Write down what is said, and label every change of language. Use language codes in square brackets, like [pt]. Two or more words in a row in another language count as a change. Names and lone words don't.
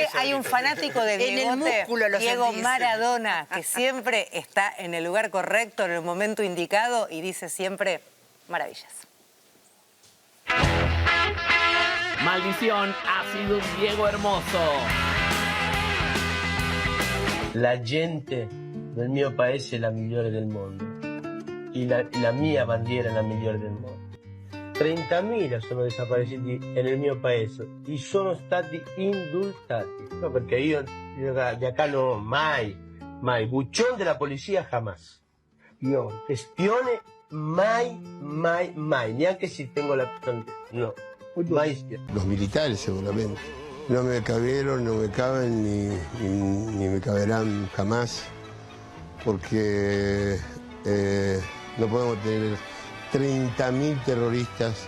[es] Hay un fanático de Diego Maradona, que siempre está en el lugar correcto, en el momento indicado, y dice siempre maravillas. Maldición, ha sido un Diego hermoso. [it] La gente del mio paese è la migliore del mondo e la mia bandiera è la migliore del mondo. 30.000 sono desaparecidos nel mio paese e sono stati indultati. No, perché io [es] de acá [it] no, mai. [es] Buchón de la policía jamás. [it] Io, espione, mai. Neanche [es] si tengo la... [it] No. [es] Los militares seguramente. No me cabieron, no me caben ni me caberán jamás, porque no podemos tener 30.000 terroristas.